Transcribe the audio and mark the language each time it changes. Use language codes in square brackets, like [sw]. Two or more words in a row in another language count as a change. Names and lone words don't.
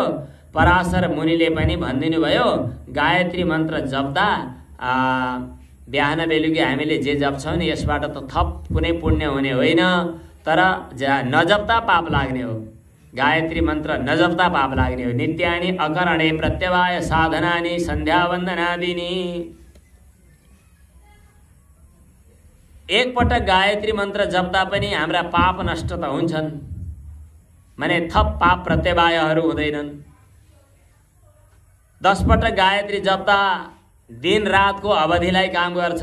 [ne] पराशर मुनिले पनि भनिदिनु भयो, गायत्री मन्त्र जप्दा बिहान बेलुकी हामीले जे जप्छौँ नि, यसबाट त थप कुनै पुण्य हुने होइन, तर नजप्दा पाप लाग्ने हो। गायत्री मन्त्र नजप्दा पाप लाग्ने हो। [sa] नित्यानि अकरणे प्रत्यवाय साधनानि सन्ध्यावन्दनादिनी। [ne] एकपटक गायत्री मन्त्र जप्दा पनि हाम्रा पाप नष्ट त हुन्छन्, माने थप पाप प्रत्यवायहरू हुँदैनन्। 10 पटक गायत्री जप्दा दिन रातको अवधिलाई काम गर्छ।